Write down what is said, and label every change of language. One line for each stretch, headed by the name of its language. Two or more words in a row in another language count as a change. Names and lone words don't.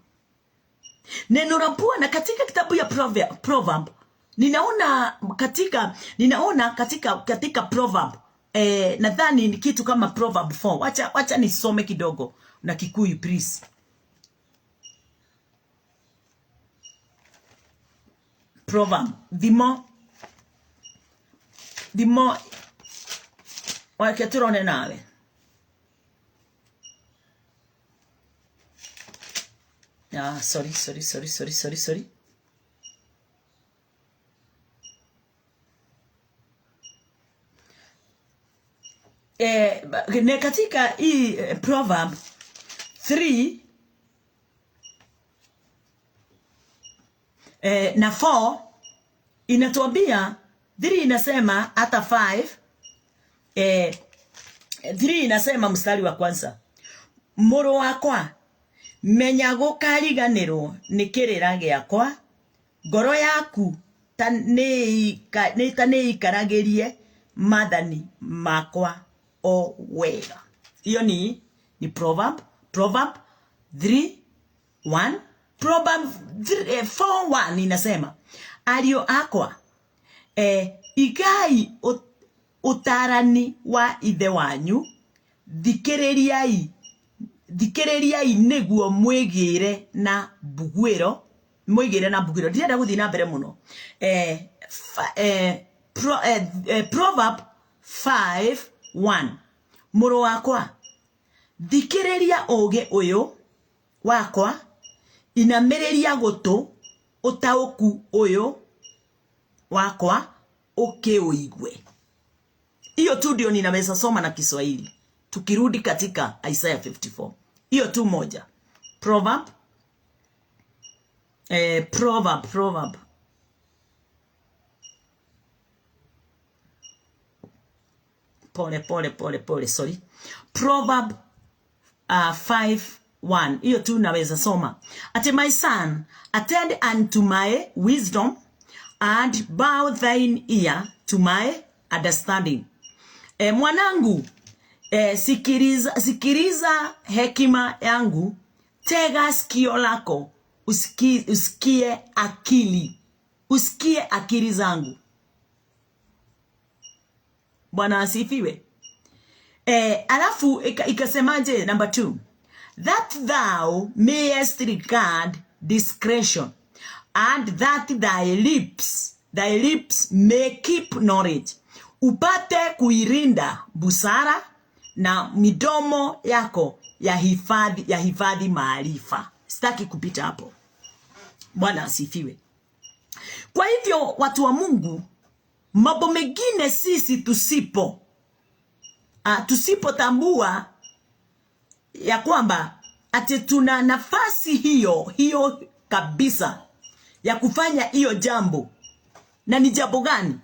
Swahili: Neno la Bwana katika kitabu ya Proverb, ninaona katika Proverb, nadhani ni kitu kama Proverb 4. Wacha nisome kidogo na Kikuyu please. proverb. The more wake turone nawe.
English: Sorry.
Swahili: Ne katika hii proverb 3 na 4 inatuambia, 3 inasema hata 5, 3 inasema mstari wa kwanza,
Kikuyu: muru wakwa menya gukariganirwo ni kirira giakwa, ngoro yaku ikaragirie mathani makwa o wega.
Swahili: Hiyo ni proverb 3:1. Proverb 4:1 inasema,
Kikuyu: ario akwa igai utarani wa ithe wanyu, thikiririai niguo mwigire na bugwiro. Ndirenda guthii na mbere muno. Proverb 5:1, muru wakwa thikiriria uge uyu wakwa, inamiriria gutu utauku uyu wakwa ukiuigwe.
Swahili: Hiyo tu ndio ninaweza soma na Kiswahili. Tukirudi katika Isaiah 54, hiyo tu moja. Proverb pole, sorry. Proverb 5:1, hiyo tu naweza soma. Ati,
English: my son, attend unto my wisdom, and bow thine ear to my understanding.
Swahili: Mwanangu, sikiriza hekima yangu, tega sikio lako, usikie akili zangu. Bwana asifiwe. Alafu ikasemaje
English: number 2, that thou mayest regard discretion, and that thy lips may keep knowledge.
Swahili: Upate kuirinda busara, na midomo yako ya hifadhi maarifa. Sitaki kupita hapo. Bwana asifiwe. Kwa hivyo watu wa Mungu, mambo mengine sisi tusipotambua ya kwamba ati tuna nafasi hiyo kabisa ya kufanya hiyo jambo, na ni jambo gani?